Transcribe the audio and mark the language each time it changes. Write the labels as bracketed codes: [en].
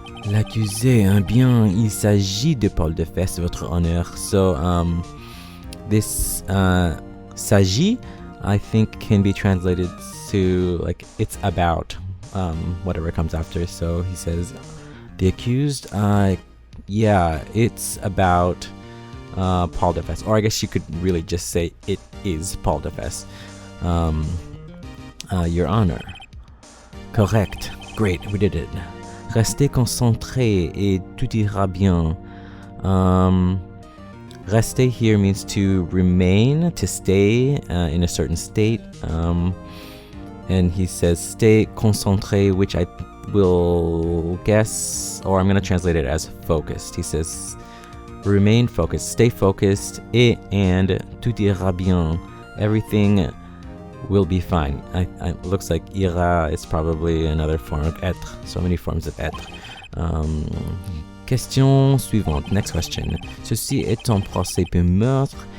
[fr] L'accusé, bien, il s'agit de Paul de Fesse, votre honneur. [en] So, this [fr] s'agit, [en] I think can be translated to like it's about whatever comes after. So he says the accused, yeah, it's about Paul Defesse, or I guess you could really just say it is Paul Defesse. Your Honor. Correct. Great, we did it. [fr] Restez concentré et tout ira bien. [en] Rester here means to remain, to stay in a certain state. And he says stay concentré, which I will guess, or I'm going to translate it as focused. He says remain focused, stay focused, and [fr] tout ira bien. [en] Everything will be fine. It looks like ira is probably another form of être. So many forms of être. [fr] Question suivante. [en] Next question. [fr] Ceci est un procès pour meurtre.